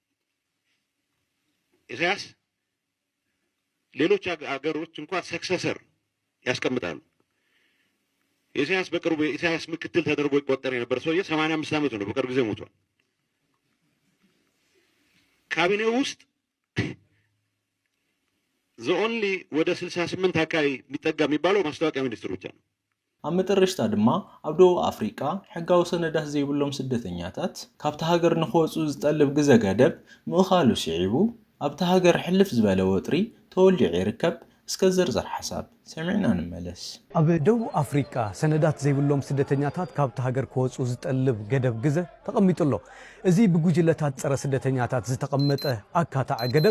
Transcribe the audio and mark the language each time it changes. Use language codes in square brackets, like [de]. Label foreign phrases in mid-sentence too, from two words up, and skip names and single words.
[am] ኢሳያስ ሌሎች አገሮች እንኳን ሰክሰሰር ያስቀምጣሉ ኢሳያስ በቅርቡ ኢሳያስ ምክትል ተደርጎ ይቆጠር የነበር ሰውዬ 85 ዓመቱ ነው በቅርብ ጊዜ ሞቷል ካቢኔው ውስጥ [en] the only [am] ወደ 68 አካባቢ የሚጠጋ የሚባለው ማስታወቂያ ሚኒስትር ብቻ ነው [ti] ኣብ መጨረሻ ድማ ኣብ ደቡብ ኣፍሪቃ ሕጋዊ ሰነዳት ዘይብሎም ስደተኛታት ካብቲ ሃገር ንኽወፁ ዝጠልብ ግዜ ገደብ ምእኻሉ ስዒቡ ኣብቲ ሃገር ሕልፍ ዝበለ ወጥሪ ተወሊዑ ይርከብ። እስከ ዝርዝር ሓሳብ ሰሚዕና ንመለስ። ኣብ ደቡብ ኣፍሪቃ ሰነዳት ዘይብሎም ስደተኛታት ካብቲ ሃገር ክወፁ ዝጠልብ ገደብ ግዜ ተቐሚጡሎ። እዚ ብጉጅለታት ፀረ ስደተኛታት ዝተቐመጠ ኣካታዕ ገደብ